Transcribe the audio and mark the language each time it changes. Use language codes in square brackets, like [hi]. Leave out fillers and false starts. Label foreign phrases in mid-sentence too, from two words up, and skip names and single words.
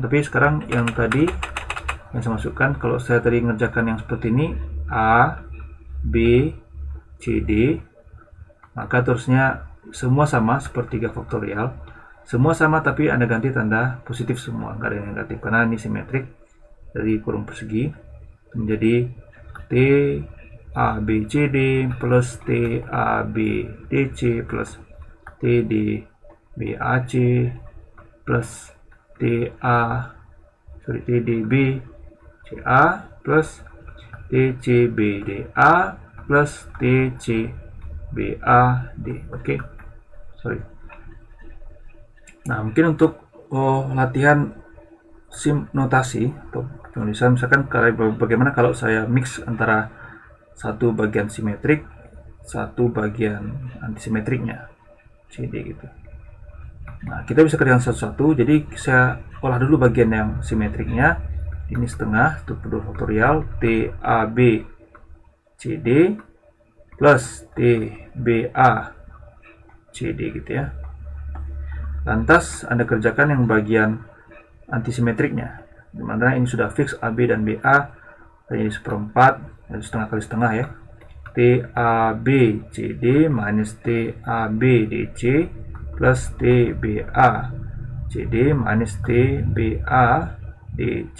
[id] Tapi sekarang yang tadi yang saya masukkan, kalau saya tadi mengerjakan yang seperti ini, A, B, C, D, maka terusnya semua sama seperti 3 faktorial, semua sama tapi Anda ganti tanda positif semua, nggak ada yang negatif, karena ini simetrik. Dari kurung persegi menjadi T, A, B, C, D plus T, A, B, D, C plus T, D, B, A, C plus T, D, B, C, A plus T, C, B, D, A plus T, C, B, A, D. Oke, sorry. Nah, mungkin untuk latihan sim notasi atau penulisan, misalkan bagaimana kalau saya mix antara satu bagian simetrik, satu bagian antisimetriknya, CD gitu. Nah, kita bisa kerjakan satu-satu. Jadi saya olah dulu bagian yang simetriknya. Ini setengah, itu kedua faktorial T, A, B, C, D plus T, B, A, C, D gitu ya. Lantas Anda kerjakan yang bagian antisimetriknya, dimana ini sudah fix AB dan BA jadi seperempat, jadi setengah kali setengah ya. TAB CD minus TAB DC plus TBA CD minus TBA DC.